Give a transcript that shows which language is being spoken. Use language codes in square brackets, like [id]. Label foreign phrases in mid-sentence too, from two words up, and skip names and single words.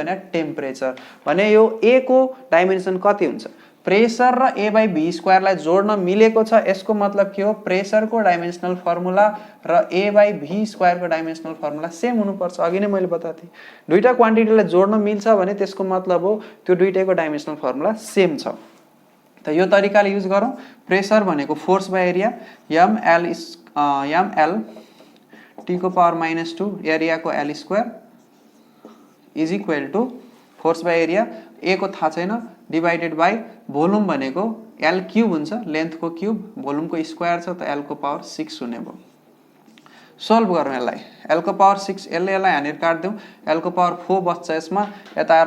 [ne] भने टेम्परेचर भने यो a को डाइमेन्सन कति हुन्छ प्रेसर र [en] a by v square [ne] लाई जोड्न मिलेको छ यसको मतलब के हो प्रेसर को [en] dimensional formula [ne] र [en] a by v square [ne] को [en] dimensional formula same [ne] हुनुपर्छ अघि नै मैले बताथे दुईटा क्वान्टिटीलाई जोड्न मिल्छ भने त्यसको मतलब हो त्यो दुईटैको [en] dimensional formula same [ne] छ त यो तरिकाले युज गरौँ प्रेसर भनेको [en] force by area [ne] ml t को पावर -2 एरिया को [en] l square is equal to force by area [ne] a को थाहा छैन [en] divided by volume [ne] भनेको [en] l cube [ne] हुन्छ लेन्थ को क्यूब भोल्युम को स्क्वायर छ त l को पावर 6 हुने भयो सोल्भ गरौँ यसलाई l को पावर 6 यसलाई हानेर काट्दिउँ l को पावर 4 बच्छ यसमा यता आएर